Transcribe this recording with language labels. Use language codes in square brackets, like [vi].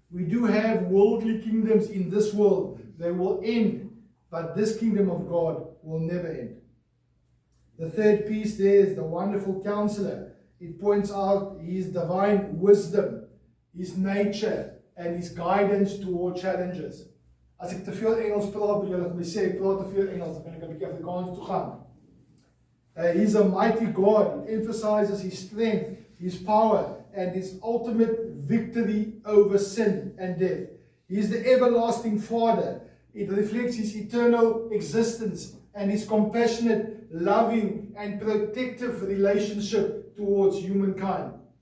[en] We do have worldly kingdoms in this world. They will end, but this kingdom of God will never end. The third piece there is the Wonderful Counselor. It points out his divine wisdom, his nature, and his guidance toward challenges. [af] As ek te veel Engels praat, wil julle vir my sê, ek praat te veel Engels, dan kan ek 'n bietjie Afrikaans toe gaan. [en] He's a mighty God. It emphasizes his strength, his power, and his ultimate victory over sin and death. He is the everlasting Father. It reflects his eternal existence and his compassionate, loving, and protective relationship towards humankind.